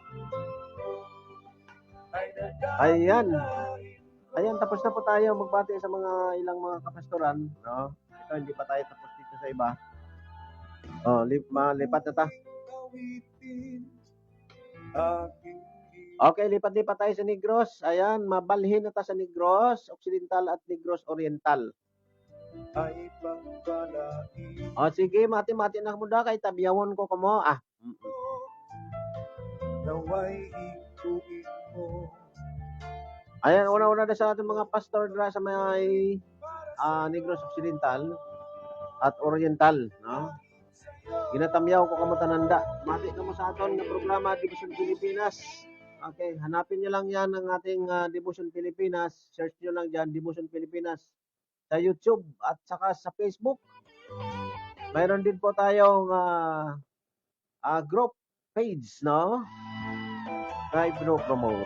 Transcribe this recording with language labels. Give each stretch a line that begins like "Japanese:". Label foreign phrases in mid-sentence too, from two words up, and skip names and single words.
Filipino: Ayan, tapos na po tayo magbati sa mga ilang mga kapastoran. Ito, hindi pa tayo tapos dito sa iba. Lipat na ta. Okay, lipat-lipat tayo sa Negros. Ayan,
Hiligaynon: mabalhin na ta
Filipino: sa Negros Occidental at Negros Oriental.
Hiligaynon: Sige, mati-mati na mo da kay tabiyawon ko kamo.
Filipino: Ayan, una-una na sa ating mga pastor sa may Negros Occidental at Oriental, no?
Hiligaynon: Ginatamyaw ko kamo tananda. Mati kamo sa aton nga programa Devotion Pilipinas.
Filipino: Okay, hanapin niyo lang yan ang ating Devotion Pilipinas. Search niyo lang diyan Devotion Pilipinas sa YouTube at saka sa Facebook. Mayroon din po tayong group page, no?
English: Try promote.